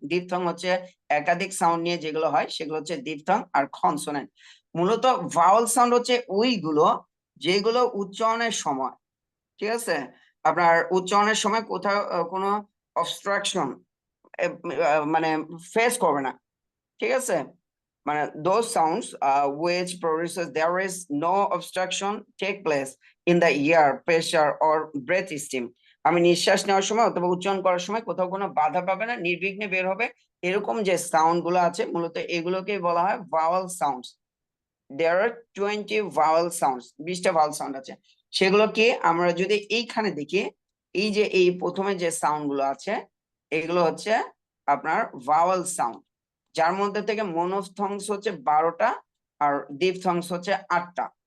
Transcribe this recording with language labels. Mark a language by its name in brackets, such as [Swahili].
[Bangla] ডিফথং হচ্ছে একাধিক সাউন্ড নিয়ে যেগুলো হয় সেগুলো হচ্ছে ডিফথং আর কনসোনেন্ট। মূলত ভাওয়েল সাউন্ড হচ্ছে ওইগুলো যেগুলো উচ্চারণের সময়, ঠিক আছে, আপনার উচ্চারণের সময় কোথাও কোনো অবস্ট্রাকশন মানে ফেস করবে না, ঠিক আছে। মানে [English] those sounds which produces there is no obstruction take place in the ear, pressure or breath stream. [Bangla] আমি নিঃশ্বাস নেওয়ার সময় অথবা উচ্চারণ করার সময় কোথাও কোনো বাধা পাবে না, নির্বিঘ্নে বের হবে, এরকম যে সাউন্ড গুলো আছে মূলত এগুলোকেই বলা হয় vowel sounds. [English] there are 20 vowel sounds, [Bangla] 20টা vowel sound আছে। সেগুলোকে আমরা যদি এইখানে দেখি, এই যে এই প্রথমে যে সাউন্ড গুলো আছে এগুলো হচ্ছে আপনার ভাওয়েল সাউন্ড, যার মধ্যে থেকে মনোফথংস হচ্ছে 12টা আর ডিফথংস হচ্ছে 8টা।